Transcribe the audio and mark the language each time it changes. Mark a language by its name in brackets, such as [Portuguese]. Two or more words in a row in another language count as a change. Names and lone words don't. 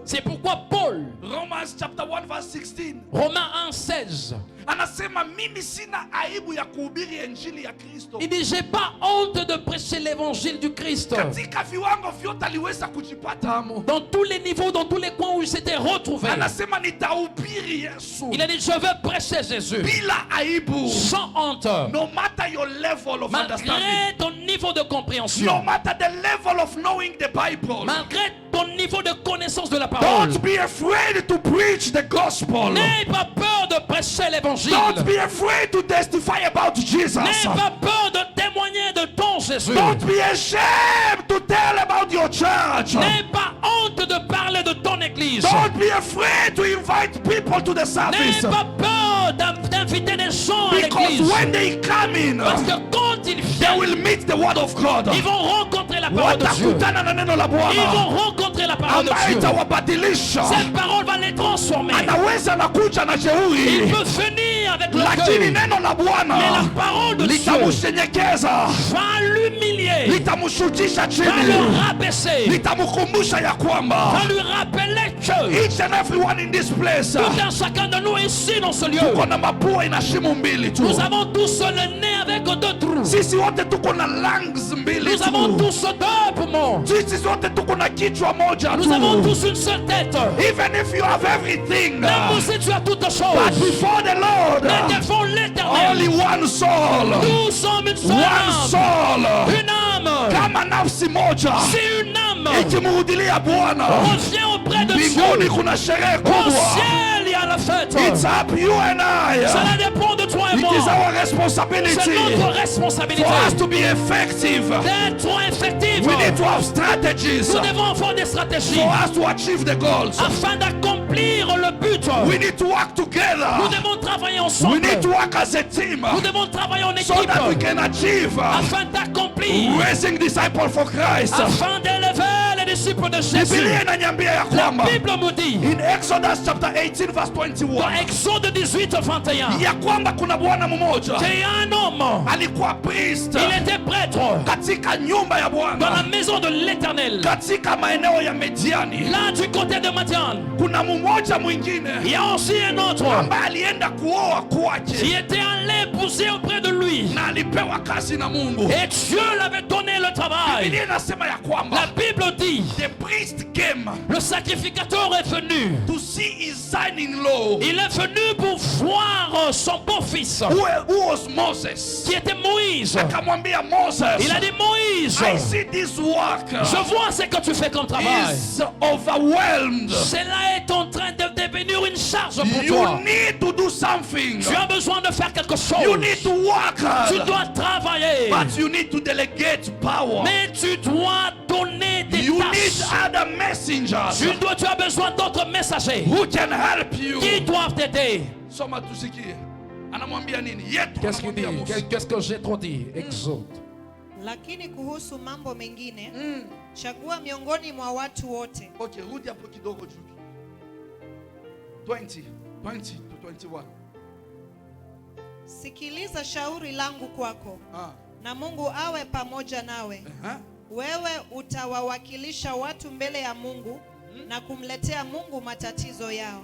[French] C'est pourquoi Paul, [English] Romans chapter 1 verse 16, [French] Romains 1,16, [Swahili] anasema mimi sina aibu ya kuhubiri injili ya Kristo. [French] il dit j'ai pas honte de prêcher l'évangile du Christ. [Swahili] Katika viwango vyote aliweza kujipata amo. [French] Dans tous les niveaux, dans tous les coins où il s'était retrouvé, [Swahili] Anasema nitahubiri Yesu [French] il a dit je veux prêcher Jésus [Swahili] bila aibu. [French] sans honte, [English] No matter your level of understanding, [French] malgré ton niveau de [English] no [French] compréhension, [English] matter the level of knowing the Bible, [French] malgré ton niveau de connaissance de la parole. [English] don't be afraid to preach the gospel. [French] N'aie pas peur de prêcher l'évangile. [English] Don't be afraid to testify about Jesus. [French] N'aie pas peur de témoigner de ton Jésus. [English] Don't be ashamed to tell about your church. [French] N'aie pas honte de parler de ton église. [English] Don't be afraid to invite people to the [French] N'aie [English] service. [French] pas peur d'inviter des gens à [English] Because [French] l'église. [English] when they come in, [French] Parce que quand ils [English] they [French] viennent, [English] will meet the word of God. [French] ils vont rencontrer la parole de Dieu. [Swahili] Watakutana na neno la [French] Ils [Swahili] Bwana [French] vont rencontrer la parole de [Swahili] ambayo [French] Dieu. [Swahili] itawabadilisha. [French] Cette parole va les transformer. [Swahili] Anaweza nakuja na [French] Il [Swahili] jeuri, [French] peut venir avec [Swahili] lakini [French] l'orgueil. [Swahili] neno la [French] Mais la [Swahili] Bwana [French] parole de Dieu [Swahili] litamshenyekeza, [French] va l'humilier, [Swahili] litamshukisha [French] va le [Swahili] chini, [French] rabaisser, [Swahili] litamkumbusha ya [French] va [Swahili] kwamba [French] lui rappeler que [English] each and everyone in this place [French] tout un chacun de nous ici dans ce lieu, [Swahili] tuko na mapua ina shimo mbili tu. [French] nous avons tous le nez avec deux trous. [Swahili] Sisi wote tuko na lungs mbili [French] Nous avons [Swahili] tu. [French] tous deux poumons. [Swahili] Sisi wote tuko na kichwa moja [French] Nous avons [Swahili] tu. [French] tous une seule tête. [English] Even if you have everything, [French] Même si tu as toutes [English] but [French] choses, [English] before the Lord, [French] mais devant [English] only [French] l'éternel, [English] one soul, [French] nous sommes une seule [English] one [French] âme. [English] soul. [French] Une âme. [Swahili] Kama nafsi moja [French] Si une âme [Swahili] ikimrudilia Bwana, [French] revient auprès de [Swahili] mbinguni [French] Dieu, [Swahili] kuna sherehe [French] au [Swahili] kubwa. [French] ciel il y a la fête. [English] It's up you and I. [French] Cela dépend de toi et [English] It [French] moi. [English] is our [French] C'est [English] responsibility [French] notre responsabilité [English] for us to be effective. [French] d'être effectifs. [English] We need to have strategies [French] Nous devons avoir des stratégies [English] for us to achieve the goals. [French] afin d'accomplir le but. [English] We need to work [French] Nous [English] together. [French] devons travailler [English] We [French] ensemble. [English] need to work as a team [French] Nous devons travailler en [English] so that we [French] équipe [English] can achieve [French] afin d'accomplir, [English] raising disciples for Christ. [French] afin d'élever les disciples de Jésus. [Swahili] Biblia inaniambia ya [French] La [Swahili] kwamba [French] Bible nous dit [English] in Exodus chapter 18 verse [French] dans 21 Exode 18, 21 [Swahili] ya kwamba kuna bwana mmoja [French] qu'il y a un homme, [Swahili] alikuwa priest [French] il était prêtre [Swahili] katika nyumba ya [French] dans la [Swahili] Bwana [French] maison de l'Éternel. [Swahili] katika maeneo ya Mediani. [French] Là du côté de Madian, [Swahili] Kuna mmoja mwingine [French] il y a aussi un autre [Swahili] ambaye alienda kuoa [French] qui [Swahili] kwake [French] était allé épouser auprès de lui. [Swahili] na alipewa kazi na Mungu. [French] Et Dieu l'avait donné le travail. [Swahili] Biblia inasema ya [French] La [Swahili] kwamba [French] Bible dit, [English] the priest came [French] le sacrificateur est venu. [English] to see his son-in-law [French] Il est venu pour voir son beau-fils, [English] who was Moses. [French] qui était Moïse. [Swahili] Akamwambia Moses, [French] Il a dit, Moïse, [English] I see this work [French] je vois ce que tu fais comme travail. [English] is overwhelmed. [French] Cela est en train de devenir une charge pour [English] You [French] toi. [English] need to do something. [French] Tu as besoin de faire quelque [English] You [French] chose. [English] need to work [French] Tu [English] hard. [French] dois travailler. [English] But you need to delegate power. [French] Mais tu dois donner des [English] You need [French] tâches. [English] other messengers [French] Tu as besoin d'autres messagers [English] who can help you. [French] qui doivent t'aider. [Swahili] Soma tusikie. Anamwambia nini? Yetu [French] Qu'est-ce qu'il dit? [Swahili] anamwambia Musa. [French] Qu'est-ce que j'ai trop dit? Exode. [Swahili] Lakini kuhusu mambo mengine chagua miongoni mwa watu wote. Okay, rudi hapo kidogo juu. [English] 20 to 21. [Swahili] Sikiliza shauri langu kwako, Ah. na Mungu awe pamoja nawe. Wewe utawawakilisha watu mbele ya Mungu na kumletea Mungu matatizo yao.